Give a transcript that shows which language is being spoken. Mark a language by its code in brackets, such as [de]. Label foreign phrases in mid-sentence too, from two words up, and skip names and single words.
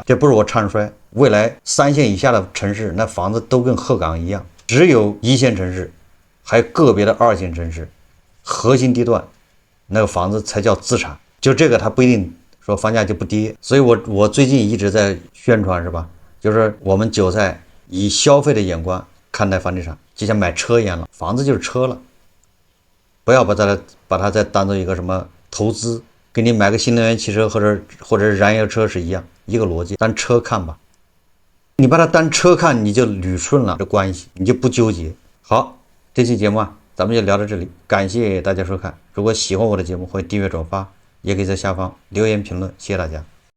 [zh] 這不是我唱衰，未來3線以下的城市，那房子都跟鶴崗一樣，只有1線城市，還有個別的2線城市，核心地段，那個房子才叫資產。就這個，它不一定說房價就不跌。所以我最近一直在宣傳，是吧？就是我們韭菜以消費的眼光看待房地產，就像買車一樣了，房子就是車了，不要把它再當做一個什麼投資。給你買個新能源汽車或者燃油車是一樣一個邏輯，當車看吧。你把它當車看，你就捋順了這關係，你就不糾結。好，這期節目咱們就聊到這裡，感謝大家收看。如果喜歡我的節目，歡迎訂閱轉發，也可以在下方留言評論，謝謝大家。